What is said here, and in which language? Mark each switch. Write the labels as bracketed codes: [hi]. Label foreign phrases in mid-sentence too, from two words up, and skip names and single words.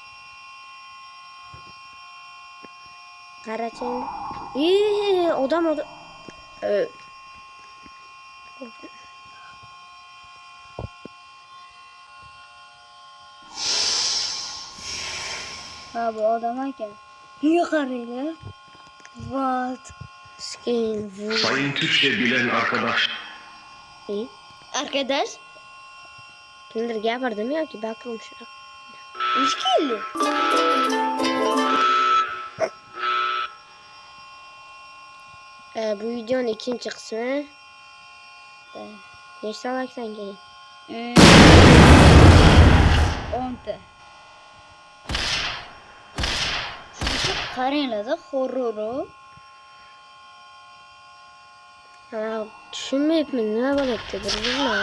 [uz] Qarachi endi. Odam. Bu odam ekan. Niye qaraylar? [en] What? Skin. [tr] Sayın Türkçe bilen arkadaş. Arkadaş? [uz] Kimdir gapirdimi yoki Backroom shunaqa? Ish keldi. Bu videonun ikinci qismi. Nechta like'dan keyin? 10 ta. Qaranglar-da, horror. Tushunmayapman, nima bo'lyapti bilmayman.